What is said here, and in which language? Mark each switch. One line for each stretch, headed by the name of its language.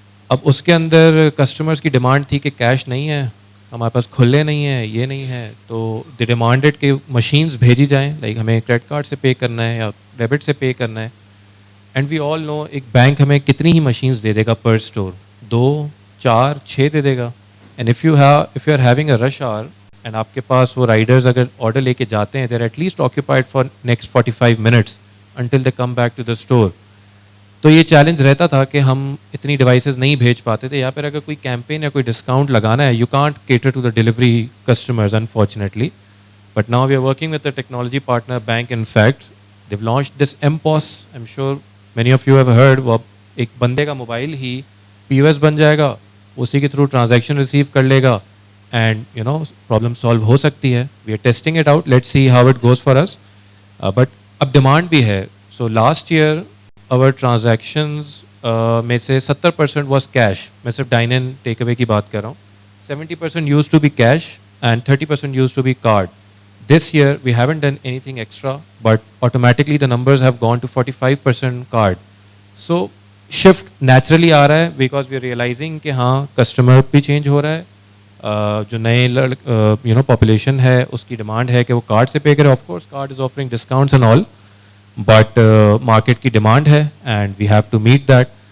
Urdu: اب اس کے اندر کسٹمرس کی ڈیمانڈ تھی کہ کیش نہیں ہے ہمارے پاس، کھلے نہیں ہیں، یہ نہیں ہے، تو
English: they demanded
Urdu: کہ مشینز بھیجی جائیں، لائک ہمیں کریڈٹ کارڈ سے پے کرنا ہے یا ڈیبٹ سے پے کرنا ہے.
English: and we all know
Urdu: ایک بینک ہمیں کتنی ہی machines they they God per store, 2 4 6 they they God.
English: and if you are having a rush hour and
Urdu: آپ کے پاس وہ رائڈرز اگر آرڈر لے کے جاتے ہیں،
English: They are at least occupied for next 45 minutes until they come back to the store.
Urdu: تو یہ چیلنج رہتا تھا کہ ہم اتنی ڈیوائسز نہیں بھیج پاتے تھے، یا پھر اگر کوئی کیمپین یا کوئی ڈسکاؤنٹ لگانا ہے،
English: You can't cater to the delivery customers unfortunately. But now we are working with the technology partner bank. In fact they've launch this MPOS، I'm sure many of you have heard.
Urdu: وہ ایک بندے کا mobile ہی POS بن جائے گا، اسی کے through transaction receive کر لے گا،
English: and problem solve
Urdu: ہو سکتی ہے.
English: We are testing it out, let's see how it goes for us.
Urdu: But اب ڈیمانڈ بھی ہے.
English: so last year our transactions
Urdu: میں سے
English: 70% was cash.
Urdu: میں صرف ڈائن ان ٹیک اوے کی بات کر رہا ہوں.
English: 70% used to be cash and 30% used to be card. This year we haven't done anything extra, but automatically the numbers have gone to 45% card. So shift naturally آ رہا ہے because we are realizing
Urdu: کہ ہاں customer بھی change ہو رہا ہے. جو نئے population ہے اس کی ڈیمانڈ ہے کہ وہ کارڈ سے پے کرے.
English: Of course card is offering discounts and all,
Urdu: but market کی ڈیمانڈ ہے
English: And we have to meet that.